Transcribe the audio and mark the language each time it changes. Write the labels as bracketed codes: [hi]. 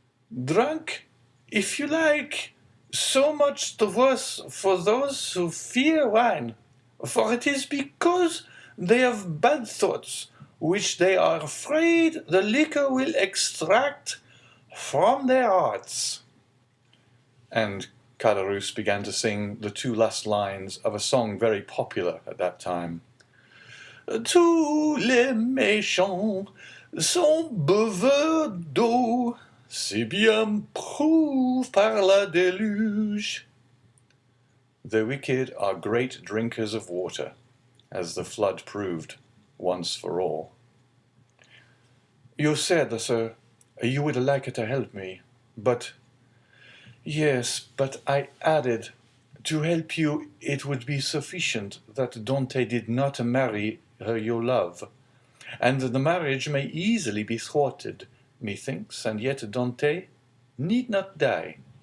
[en] Drunk, if you like, so much the worse for those who fear wine, for it is because they have bad thoughts, which they are afraid the liquor will extract from their hearts. And Caderousse began to sing the 2 last lines of a song very popular at that time. [fr] Tous les méchants sont buveurs d'eau, c'est bien prouvé par la déluge. [en] The wicked are great drinkers of water, as the flood proved once for all. You said, sir, you would like to help me, but... Yes, but I added, to help you it would be sufficient that Dantès did not marry her you love, and the marriage may easily be thwarted, methinks, and yet Dantès need not die.